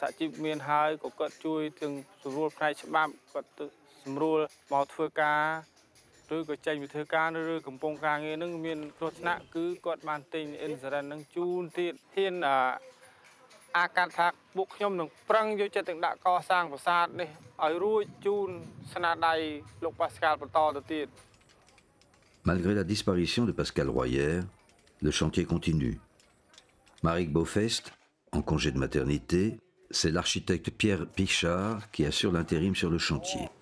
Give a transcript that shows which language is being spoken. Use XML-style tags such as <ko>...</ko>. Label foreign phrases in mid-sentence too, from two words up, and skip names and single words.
<km>សហជីពមានហើយក៏គាត់ជួយទាំងសម្រួលផ្នែកច្បាប់គាត់សម្រួលមកធ្វើការឬក៏ចេញវិធីការឬកំពុងការងារនឹងមានគ្រោះថ្នាក់គឺគាត់បានទិញអ៊ីនស៊ឺរ៉ិននឹងជូនទៀតហ៊ានអាកាត់ថាពួកខ្ញុំនឹងប្រឹងយកចិត្តទាំងដាក់កសាងប្រាសាទនេះឲ្យរួចជូនស្នាដៃលោកប៉ាស្កាលបន្តទៅទៀត</km> <fr>Malgré la disparition de Pascal Royer, le chantier continue. Maric Beaufest, en congé de maternité, c'est l'architecte Pierre Pichard qui assure l'intérim sur le chantier.</fr>